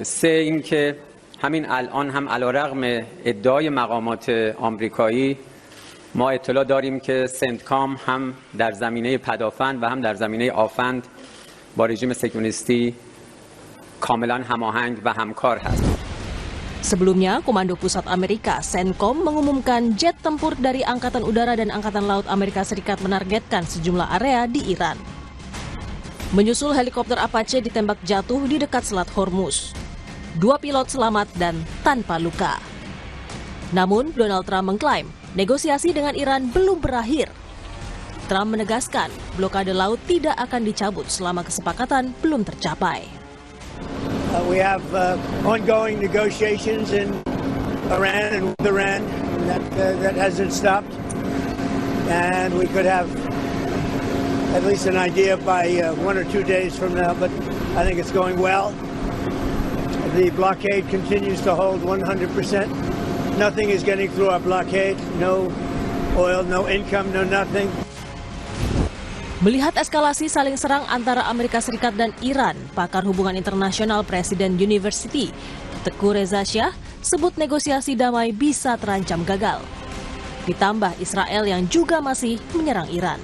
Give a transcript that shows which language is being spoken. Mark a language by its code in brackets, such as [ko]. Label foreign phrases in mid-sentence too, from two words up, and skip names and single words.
[fa] سه اینکه همین الان هم علیرغم ادعای مقامات آمریکایی ما اطلاع داریم که سنتکام هم در زمینه پدافند و هم در زمینه آفند با رژیم صهیونیستی کاملا هماهنگ و همکار هست. [id] Sebelumnya, Komando Pusat Amerika, CENTCOM, mengumumkan jet tempur dari Angkatan Udara dan Angkatan Laut Amerika Serikat menargetkan sejumlah area di Iran. Menyusul helikopter Apache ditembak jatuh di dekat Selat Hormuz. 2 pilot selamat dan tanpa luka. Namun, Donald Trump mengklaim negosiasi dengan Iran belum berakhir. Trump menegaskan blokade laut tidak akan dicabut selama kesepakatan belum tercapai. [en] We have ongoing negotiations in Iran and with Iran that hasn't stopped, and we could have at least an idea by 1 or 2 days from now, but I think it's going well. The blockade continues to hold 100%, nothing is getting through our blockade. No oil, no income, no nothing. [id] Melihat eskalasi saling serang antara Amerika Serikat dan Iran, pakar hubungan internasional Presiden University, Teguh Reza Shah, sebut negosiasi damai bisa terancam gagal. Ditambah Israel yang juga masih menyerang Iran.